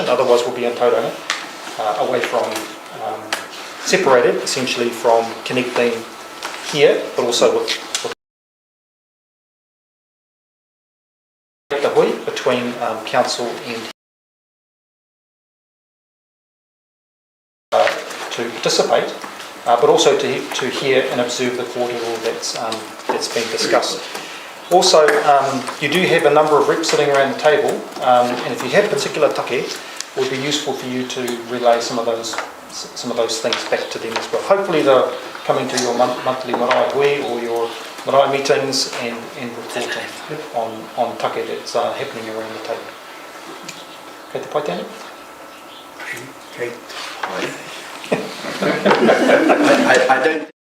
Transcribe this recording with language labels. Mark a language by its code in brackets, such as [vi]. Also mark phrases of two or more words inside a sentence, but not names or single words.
[en] Otherwise we'll be in tauranga, away from, separated essentially from connecting here, but also with the hui between council and to participate, but also to hear and observe the kōrero that's been discussed. Also, you do have a number of reps sitting around the table, and if you have particular take, it would be useful for you to relay some of those things back to them as well. Hopefully they're coming to your monthly [mi] marae hui [en] or your marae meetings and reporting on take that's happening around the table. [mi] Kei te pai tēnei? [en] Okay. I don't